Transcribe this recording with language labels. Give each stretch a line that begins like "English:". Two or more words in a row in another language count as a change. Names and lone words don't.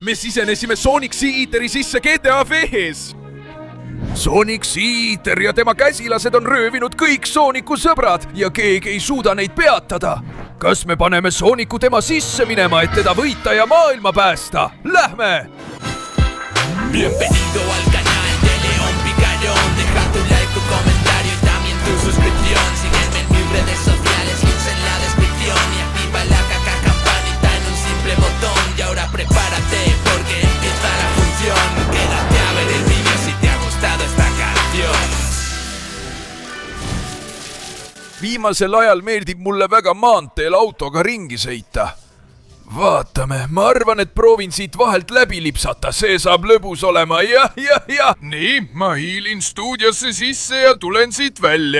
Estonian: Me sisenesime Sonic Sea-Eateri sisse GTA V-s. Sonic Sea-Eater ja tema käsilased on röövinud kõik Sooniku sõbrad ja keegi ei suuda neid peatada. Kas me paneme Sooniku tema sisse minema, et teda võita ja maailma päästa? Lähme!
Spanish: Bienvenido al canal de León Picarón. Deja tu like, tu comentario y también tu suscripción. Sígueme en mis redes sociales, links en la descripción. Y activa la campanita en un simple botón. Y ahora prepárate porque empieza la función. Quédate a ver el vídeo si te ha gustado esta canción.
Estonian: Viimasel ajal meeldib mulle väga maanteel autoga ringi sõita. Vaatame, ma arvan, et proovin siit vahelt läbi lipsata, see saab lõbus olema, jah. Nii, ma hiilin stuudiosse sisse ja tulen siit välja.